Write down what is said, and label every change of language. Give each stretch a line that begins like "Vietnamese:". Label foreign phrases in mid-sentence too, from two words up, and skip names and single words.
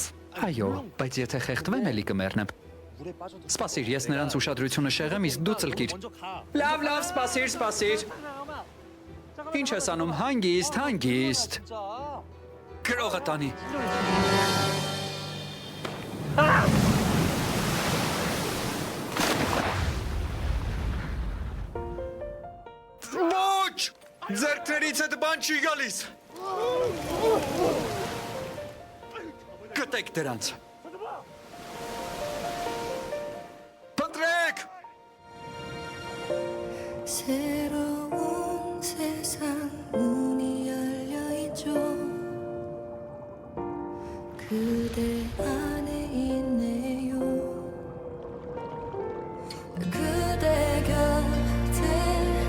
Armenian: Այո, բայց եթե խեղդվեմ, էլի կմեռնեմ։ Սպասիր, ես նրանց ուշադրությունը շեղեմ, իսկ դու ծլկիր։ Լավ, սպասիր։ Ինչ ես անում, հանգիստ։ Գրողը տանի։ Ոչ! Ձեռքներից հետ բան չի գալիս։ Գտեք դրանց։ Փնտրեք։
Korean: 새로운 세상 문이 열려 있죠. 그대 안에 있네요. 그대 곁에